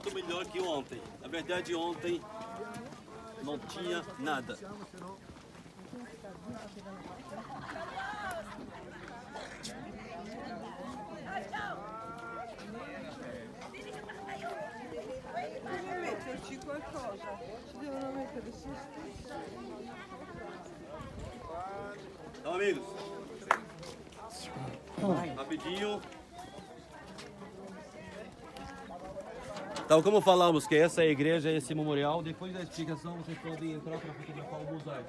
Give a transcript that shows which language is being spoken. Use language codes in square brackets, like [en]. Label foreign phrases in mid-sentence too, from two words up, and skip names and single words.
[pt] melhor que ontem. Na verdade, ontem não tinha nada. [it] Metterci qualcosa, ci devono mettere su. [pt] Então, amigos, rapidinho. Então, como falamos que essa é a igreja, esse memorial, depois da explicação vocês podem entrar para fotografar o mosaico.